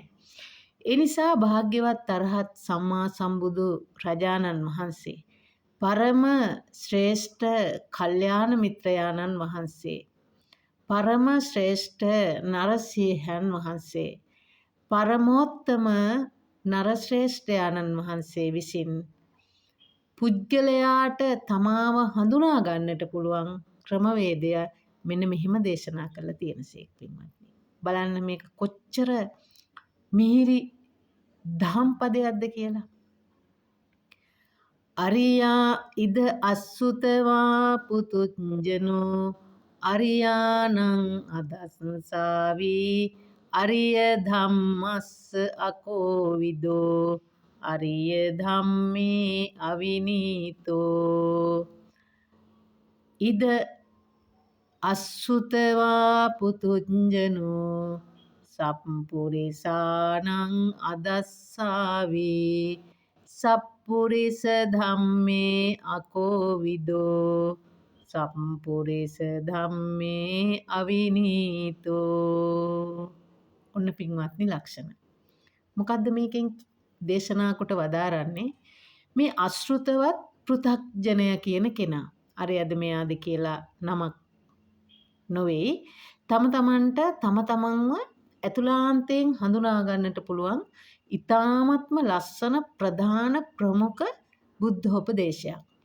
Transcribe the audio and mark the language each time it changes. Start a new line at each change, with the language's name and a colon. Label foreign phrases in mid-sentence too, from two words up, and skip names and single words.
Sinhala: ඒ නිසා භාග්‍යවත් අරහත් සම්මා සම්බුදු රජාණන් වහන්සේ, පරම ශ්‍රේෂ්ඨ කල්යාණ මිත්‍රයාණන් වහන්සේ, පරම ශ්‍රේෂ්ඨ නරසිංහයන් වහන්සේ, පරමෝත්තම නරශ්‍රේෂ්ඨයාණන් වහන්සේ විසින් පුද්ගලයාට තමාව හඳුනා ගන්නට පුළුවන් ක්‍රමවේදය මෙන්න මෙහිම දේශනා කරලා තියෙනසේක පින්වත්නි. බලන්න මේක කොච්චර මිහිරි දහම් පදයක්ද කියලා.
Pali: අරියා ඉද අස්සුතවා පුතුජනෝ අරියානං අදස්සාවි අරිය ධම්මස්ස අකෝවිදෝ අරිය ධම්මේ අවිනීතෝ. ඉද අස්සුතවා පුතුජනෝ සප්පුරිසානං අදස්සාවි සප්පුරිස ධම්මේ අකෝවිදෝ සප්පුරිස ධම්මේ අවිනීතෝ.
Sinhala: ඔන්න පින්වත්නි ලක්ෂණ. මොකද්ද මේකෙන් දේශනා කොට වදාරන්නේ? මේ අශෘතවත් පෘථග්ජනය කියන කෙනා. අරයද මෙයාද කියලා නමක් නොවේ. තම තමන්ට තම තමන්ව ඇතුළාන්තයෙන් හඳුනා ගන්නට පුළුවන් ඊ타ත්ම ලස්සන ප්‍රධාන ප්‍රමුඛ බුද්ධෝපදේශයක්.